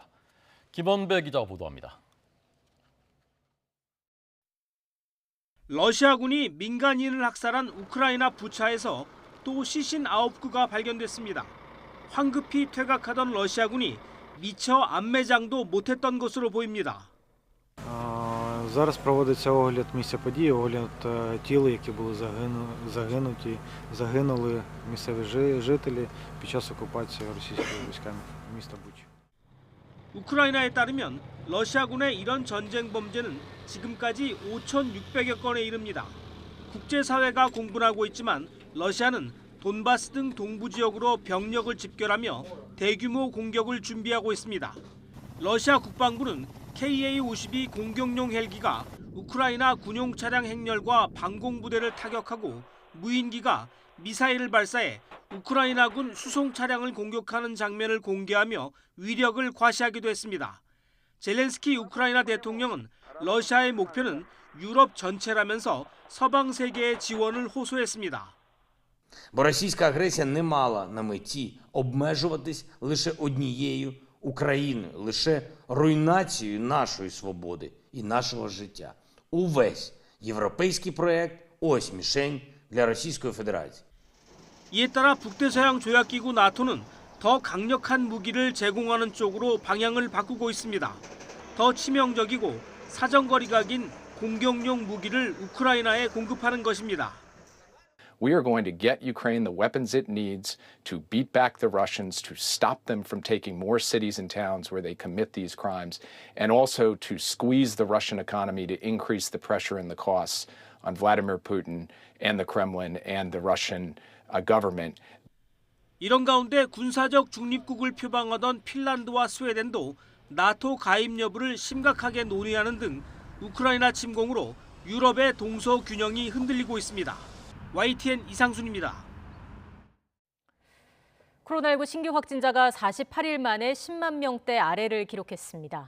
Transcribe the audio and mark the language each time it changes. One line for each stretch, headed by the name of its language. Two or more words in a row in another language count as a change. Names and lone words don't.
Korean: 김원배 기자가 보도합니다. 러시아군이 민간인을 학살한 우크라이나 부차에서 또 시신 9구가 발견됐습니다. 황급히 퇴각하던 러시아군이 미처 안매장도 못했던 것으로 보입니다.
Ukrainian: Зараз проводиться огляд місця події, огляд тіл, які були загинули місцеві жителі під час окупації російськими військами міста Буча.
Korean: 우크라이나에 따르면 러시아군의 이런 전쟁 범죄는 지금까지 5,600여 건에 이릅니다. 국제사회가 공분하고 있지만 러시아는 돈바스 등 동부 지역으로 병력을 집결하며 대규모 공격을 준비하고 있습니다. 러시아 국방부는 KA-52 공격용 헬기가 우크라이나 군용 차량 행렬과 방공부대를 타격하고 무인기가 미사일을 발사해 우크라이나군 수송 차량을 공격하는 장면을 공개하며 위력을 과시하기도 했습니다. 젤렌스키 우크라이나 대통령은 러시아의 목표는 유럽 전체라면서 서방 세계의 지원을 호소했습니다.
Ukrainian: Бо російська агресія не мала на меті обмежуватись лише однією Україною, лише руйнацією нашої свободи і нашого життя. Увесь європейський проект – ось мішень для Російської Федерації.
Korean: 이에 따라 북대서양 조약기구 나토는 더 강력한 무기를 제공하는 쪽으로 방향을 바꾸고 있습니다. 더 치명적이고 사정거리가 긴 공격용 무기를 우크라이나에 공급하는 것입니다.
English: We are going to get Ukraine the weapons it needs to beat back the Russians, to stop them from taking more cities and towns where they commit these crimes, and also to squeeze the Russian economy to increase the pressure and the costs on Vladimir Putin and the Kremlin and the Russian government.
Korean: 이런 가운데 군사적 중립국을 표방하던 핀란드와 스웨덴도 나토 가입 여부를 심각하게 논의하는 등 우크라이나 침공으로 유럽의 동서 균형이 흔들리고 있습니다. YTN 이상순입니다. 코로나19 신규 확진자가 48일 만에 10만 명대 아래를 기록했습니다.